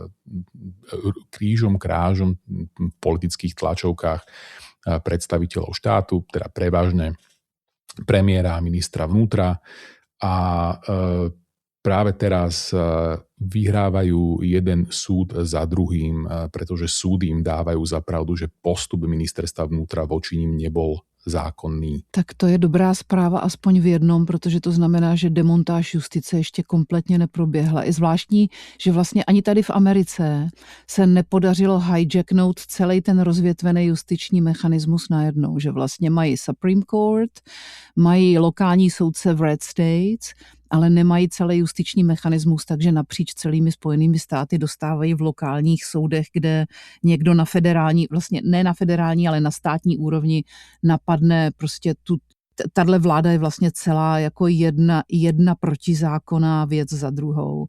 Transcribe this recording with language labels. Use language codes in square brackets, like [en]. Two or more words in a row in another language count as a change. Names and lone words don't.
[sk] krížom krážom v politických tlačovkách predstaviteľov štátu, teda prevažne premiéra a ministra vnútra a práve teraz vyhrávajú jeden súd za druhým, pretože súdy im dávajú za pravdu, že postup ministerstva vnútra voči nim nebol zákonný. [cs] Tak to je dobrá zpráva aspoň v jednom, protože to znamená, že demontáž justice ještě kompletně neproběhla. Je zvláštní, že vlastně ani tady v Americe se nepodařilo hijacknout celý ten rozvětvený justiční mechanismus najednou, že vlastně mají [en] Supreme Court, [cs] mají lokální soudce v [en] Red States, [cs] ale nemají celý justiční mechanismus, takže napříč celými Spojenými státy dostávají v lokálních soudech, kde někdo na federální, vlastně ne na federální, ale na státní úrovni napadne prostě tahle vláda je vlastně celá jako jedna protizákonná věc za druhou.